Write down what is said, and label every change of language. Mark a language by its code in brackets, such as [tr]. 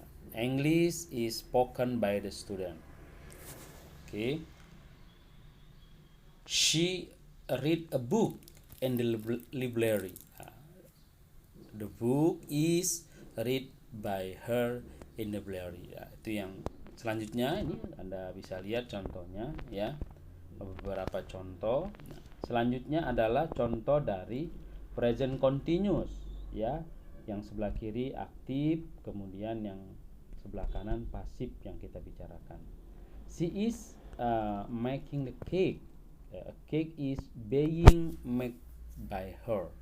[en] English is spoken by the student. Okay. She read a book in the library. The book is read by her in the library. [id] Ya, itu yang selanjutnya. Ini Anda bisa lihat contohnya ya, beberapa contoh. Nah, selanjutnya adalah contoh dari present continuous ya, yang sebelah kiri aktif, kemudian yang sebelah kanan pasif yang kita bicarakan. [en] She is making the cake. A cake is being made by her.